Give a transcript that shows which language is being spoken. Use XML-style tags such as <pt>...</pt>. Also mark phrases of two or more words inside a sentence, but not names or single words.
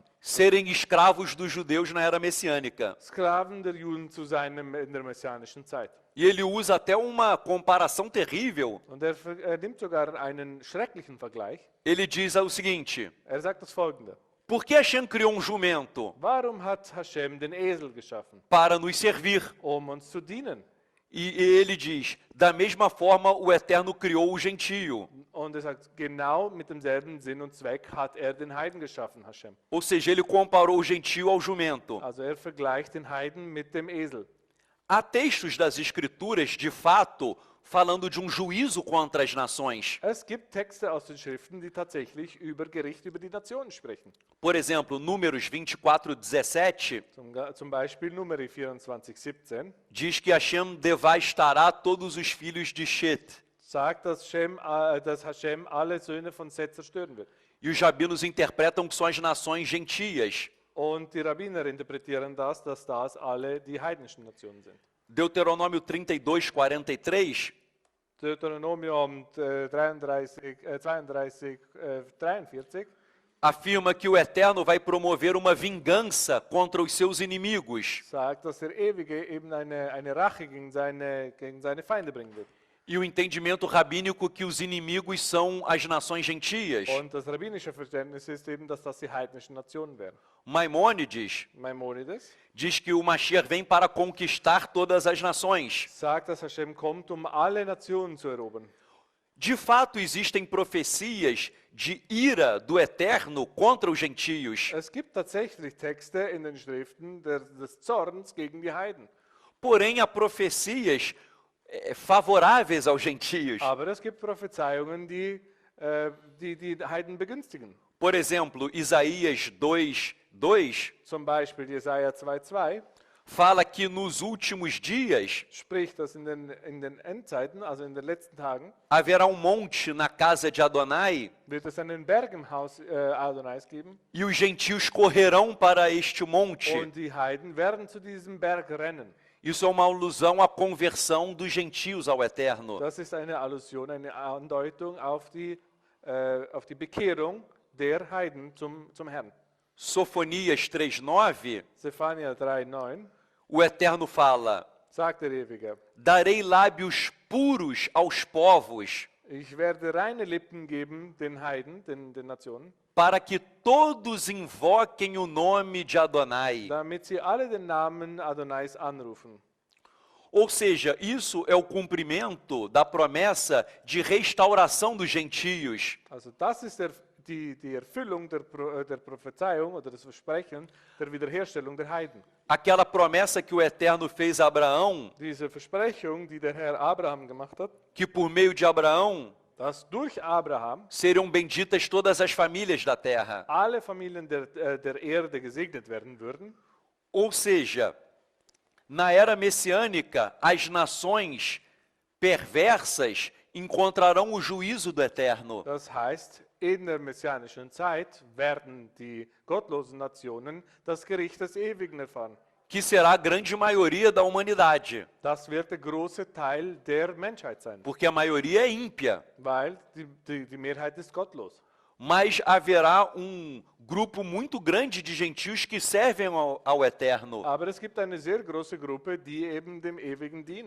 <pt>serem escravos dos judeus na era messiânica.</pt> <de>Sklaven der Juden zu sein in der messianischen Zeit.</de> <pt>E ele usa até uma comparação terrível.</pt> <de>Und er nimmt sogar einen schrecklichen Vergleich.</de> <pt>Ele diz o seguinte:</pt> <de>Er sagt das Folgende.</de> <pt>por que Hashem criou um jumento?</pt> <de>Warum hat Hashem den Esel geschaffen?</de> <pt>Para nos servir.</pt> <de>Uns zu dienen.</de> <pt>E ele diz, da mesma forma o Eterno criou o gentio.</pt> <de>Und er sagt, genau mit demselben Sinn und Zweck hat er den Heiden geschaffen, Hashem.</de> <pt>Ou seja, ele comparou o gentio ao jumento.</pt> <de>Also er vergleicht den Heiden mit dem Esel.</de> <pt>Há textos das escrituras, de fato, falando de um juízo contra as nações.</pt> <de>Es gibt Texte aus den Schriften, die tatsächlich über Gericht über die Nationen sprechen.</de> <pt>Por exemplo, Números 24:17</pt> <de>Zum Beispiel Numeri 24,17</de> <pt>diz que Hashem devastará todos os filhos de Shet.</pt> <de>sagt, dass Hashem alle Söhne von Seth zerstören wird.</de> <pt>E os rabinos interpretam que são as nações gentias.</pt> <de>Und die Rabbiner interpretieren das, dass das alle die heidnischen Nationen sind.</de> <pt>Deuteronômio 32:43</pt> <de>Deuteronomium 43</de> <pt>afirma que o Eterno vai promover uma vingança contra os seus inimigos.</pt> <de>sagt, dass der Ewige eben eine Rache gegen seine Feinde bringen wird.</de> <pt>E o entendimento rabínico que os inimigos são as nações gentias.</pt> <de>Und das rabbinische Verständnis ist eben, dass das die heidnischen Nationen wären.</de> <pt>Maimônides</pt> <de>Maimonides</de> <pt>diz que o Mashiach vem para conquistar todas as nações.</pt> <de>sagt, dass Hashem kommt, alle Nationen zu erobern.</de> <pt>De fato, existem profecias de ira do Eterno contra os gentios.</pt> <de>Es gibt tatsächlich Texte in den Schriften des Zorns gegen die Heiden.</de> <pt>Porém, há profecias favoráveis aos gentios.</pt> <de>Aber es gibt Prophezeiungen, die Heiden begünstigen.</de> <pt>Por exemplo, Isaías 2:2</pt> <de>Zum Beispiel Jesaja 2,2</de> <pt>fala que nos últimos dias</pt> <de>spricht, dass in den Endzeiten, also in den letzten Tagen,</de> <pt>haverá um monte na casa de Adonai</pt> <de>wird es einen Berg im Haus Adonais geben</de> <pt>e os gentios correrão para este monte.</pt> <de>und die Heiden werden zu diesem Berg rennen.</de> <pt>Isso é uma alusão à conversão dos gentios ao Eterno.</pt> <de>Das ist eine Allusion, eine Andeutung auf die Bekehrung der Heiden zum Herrn.</de> <pt>Sofonias 3:9,</pt> <de>Zephania 3,9</de> <pt>o Eterno fala:</pt> <de>sagt der Ewige,</de> <pt>darei lábios puros aos povos,</pt> <de>ich werde reine Lippen geben den Heiden, den Nationen,</de> <pt>para que todos invoquem o nome de Adonai.</pt> <de>damit sie alle den Namen Adonais anrufen.</de> <pt>Ou seja, isso é o cumprimento da promessa de restauração dos gentios.</pt> <de>Also das ist die Erfüllung der Prophezeiung oder des Versprechens der Wiederherstellung der Heiden.</de> <pt>Aquela promessa que o Eterno fez a Abraão,</pt> <de>Diese Versprechung, die der Herr Abraham gemacht hat,</de> <pt>que por meio de Abraão</pt> <de>dass durch Abraham</de> <pt>seriam benditas todas as famílias da terra.</pt> <de>alle Familien der Erde gesegnet werden würden.</de> <pt>Ou seja, na era messiânica, as nações perversas encontrarão o juízo do Eterno.</pt> <de>Das heißt, in der messianischen Zeit werden die gottlosen Nationen das Gericht des Ewigen erfahren.</de> <pt>Que será a grande maioria da humanidade,</pt> <de>Das wird der große Teil der Menschheit sein,</de> <pt>porque a maioria é ímpia.</pt> <de>weil die Mehrheit ist gottlos.</de> <pt>Mas haverá um grupo muito grande de gentios que servem ao Eterno,</pt> <de>Aber es gibt eine sehr große Gruppe, die eben dem Ewigen dienen.</de>